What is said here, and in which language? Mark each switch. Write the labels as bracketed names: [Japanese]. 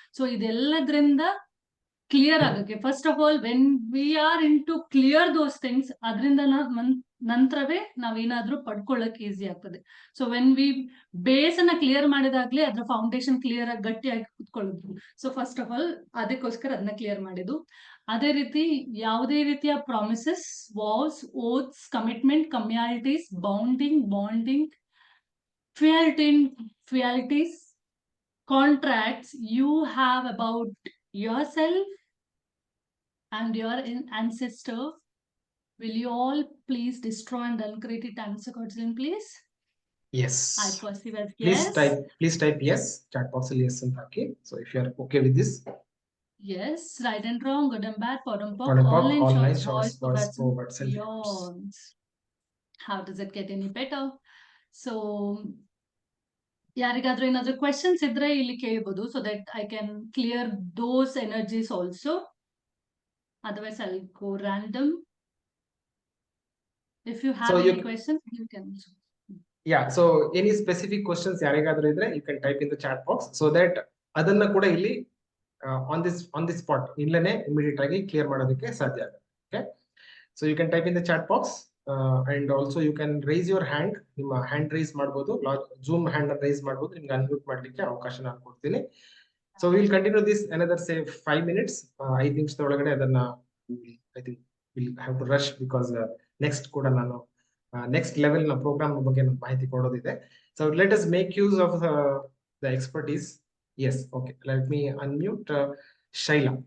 [English] so ಇದೆಲ್ಲದ್ರಿಂದ clear ಆಗಕ್ಕೆ first of all when we are in to clear those things, [Kannada] ಅದರಿಂದ ನಂತರವೇ ನಾವೇನಾದ್ರೂ ಪಡ್ಕೊಳ್ಳಕ್ easy ಆಗ್ತದೆ. ಸೊ ವೆನ್ ವಿ ಬೇಸ್ ಅನ್ನ ಕ್ಲಿಯರ್ ಮಾಡಿದಾಗ್ಲೇ ಅದ್ರ ಫೌಂಡೇಶನ್ ಕ್ಲಿಯರ್ ಆಗಿ ಗಟ್ಟಿಯಾಗಿ ಕುತ್ಕೊಳ್ಳೋದು. ಸೊ ಫಸ್ಟ್ ಆಫ್ ಆಲ್ ಅದಕ್ಕೋಸ್ಕರ ಅದನ್ನ ಕ್ಲಿಯರ್ ಮಾಡಿದ್ದು. [English] ಅದೇ ರೀತಿ ಯಾವುದೇ ರೀತಿಯ promises, vows, oaths, commitment, communities, bonding, fealties, contracts you have about yourself and your ancestor, will you all please destroy and uncreate it? Answer God's name, please. Yes. I perceive as Please yes. Please type yes. [Kannada] Chat box ಅಲ್ಲಿ yes ಅಂತ ಹಾಕಿ. [English] So if you are okay with this. Yes, right and wrong, good and bad, pod and poke, online shorts, boys, forwards forwards and and beyonds. beyonds. How does it get any better? So [Kannada] ಯಾರಿಗಾದ್ರೂ ಏನಾದ್ರೂ questions ಇದ್ರೆ ಇಲ್ಲಿ ಕೇಳ್ಬೋದು, [English] So that I can clear those energies also. Otherwise, I'll go random. If you have any questions, you can. Yeah, so any specific questions [Kannada] ಯಾರಿಗಾದ್ರೂ ಇದ್ರೆ [English] you can type in the chat box so that [Kannada] ಅದನ್ನ ಕೂಡ ಇಲ್ಲಿ [English] on this spot ಇಲ್ಲನೇ immediate [Kannada] ಆಗಿ clear ಮಾಡೋದಕ್ಕೆ ಸಾಧ್ಯ ಆಗುತ್ತೆ. [English] Okay, so you can type in the chat box and also you can raise your hand. [Kannada] ನಿಮ್ಮ ಹ್ಯಾಂಡ್ ರೈಸ್ ಮಾಡಬಹುದು, Zoom hand rice ಮಾಡಬಹುದು, ನಿಮ್ಗೆ ಅನ್ಮ್ಯೂಟ್ ಮಾಡ್ಲಿಕ್ಕೆ ಅವಕಾಶ ನಾನು ಕೊಡ್ತೀನಿ. [English] So we'll continue this another say 5 minutes. [Kannada] 5 ನಿಮಿಷದೊಳಗಡೆ ಅದನ್ನ [English] I think we'll have to rush because next [Kannada] ಕೂಡ ನಾನು [English] next level [Kannada] ನ ಪ್ರೋಗ್ರಾಮ್ ಬಗ್ಗೆ ಮಾಹಿತಿ ಕೊಡೋದಿದೆ. [English] So let us make use of the expertise. Yes, okay, let me unmute Shaila.